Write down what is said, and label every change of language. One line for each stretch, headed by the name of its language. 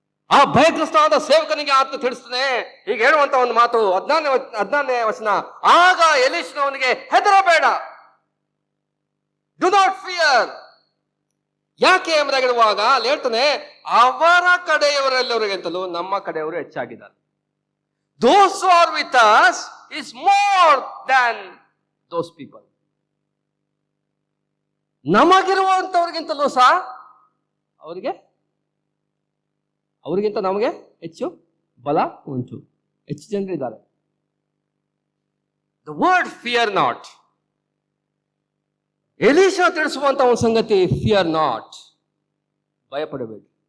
Kannada: ಆ ಭಯಗ್ರಸ್ತವಾದ ಸೇವಕನಿಗೆ ಆತ ತಿಳಿಸ್ತಾನೆ. ಈಗ ಹೇಳುವಂತ ಒಂದು ಮಾತು 14ನೇ ವಚನ, ಆಗ ಎಲೀಷನವನಿಗೆ ಹೆದರಬೇಡ,
English: Do not fear.
Kannada: ಯಾಕೆ ಎಂಬುದಾಗಿ ಹೇಳುವಾಗ ಅಲ್ಲಿ ಹೇಳ್ತಾನೆ, ಅವರ ಕಡೆಯವರೆಲ್ಲರಿಗಿಂತಲೂ ನಮ್ಮ ಕಡೆಯವರು ಹೆಚ್ಚಾಗಿದ್ದಾರೆ.
English: Those who are with us is more than those people.
Kannada: ನಮಗಿರುವಂಥವ್ರಿಗಿಂತಲೂ ಸಹ ಅವರಿಗಿಂತ ನಮಗೆ ಹೆಚ್ಚು ಬಲ ಉಂಟು, ಹೆಚ್ಚು ಜನರಿದ್ದಾರೆ.
English: the word fear not,
Kannada: Elishah ತಿಳಿಸುವಂತ ಒಂದು ಸಂಗತಿ,
English: fear not,
Kannada: ಭಯಪಡಬೇಡಿ.